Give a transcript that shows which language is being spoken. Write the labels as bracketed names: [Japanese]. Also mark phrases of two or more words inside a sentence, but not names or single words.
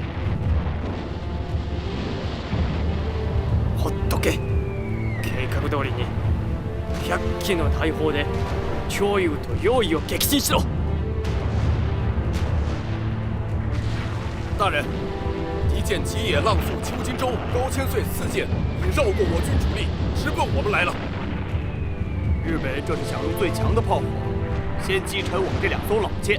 [Japanese] ほっとけ。計画通りに100機の大砲で張勇と楊勇を撃沈しろ。 [Chinese] 大人，敌舰吉野浪速秋金舟、高千岁4舰已绕过我军主力，直奔我们来了。日本人这是想用最强的炮火，先击沉我们这2艘老舰。